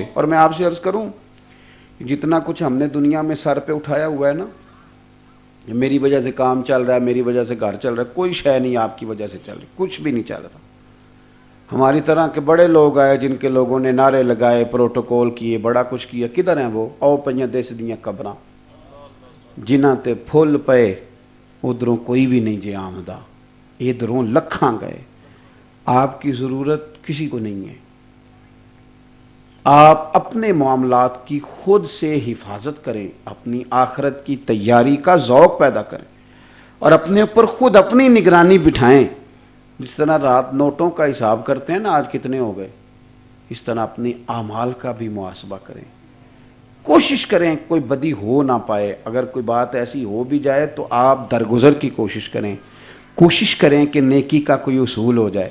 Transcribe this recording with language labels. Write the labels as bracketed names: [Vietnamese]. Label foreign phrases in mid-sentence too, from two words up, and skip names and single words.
[Urdu] اور میں آپ سے عرض کروں، جتنا کچھ ہم نے دنیا میں سر پہ اٹھایا ہوا ہے نا، میری وجہ سے کام چل رہا ہے، میری وجہ سے گھر چل رہا ہے، کوئی شے نہیں آپ کی وجہ سے چل رہی، کچھ بھی نہیں چل رہا۔ ہماری طرح کے بڑے لوگ آئے جن کے لوگوں نے نعرے لگائے، پروٹوکول کیے، بڑا کچھ کیا، کدھر ہیں وہ؟ [Punjabi] او پئیاں دس دیاں قبراں جنہاں تے پھل پئے، ادھروں کوئی بھی نہیں جے آمدہ، ادھروں لکھاں گئے۔ [Urdu] آپ کی ضرورت کسی کو نہیں ہے، آپ اپنے معاملات کی خود سے حفاظت کریں، اپنی آخرت کی تیاری کا ذوق پیدا کریں اور اپنے اوپر خود اپنی نگرانی بٹھائیں۔ جس طرح رات نوٹوں کا حساب کرتے ہیں نا آج کتنے ہو گئے، اس طرح اپنی اعمال کا بھی محاسبہ کریں، کوشش کریں کوئی بدی ہو نہ پائے، اگر کوئی بات ایسی ہو بھی جائے تو آپ درگزر کی کوشش کریں کہ نیکی کا کوئی اصول ہو جائے۔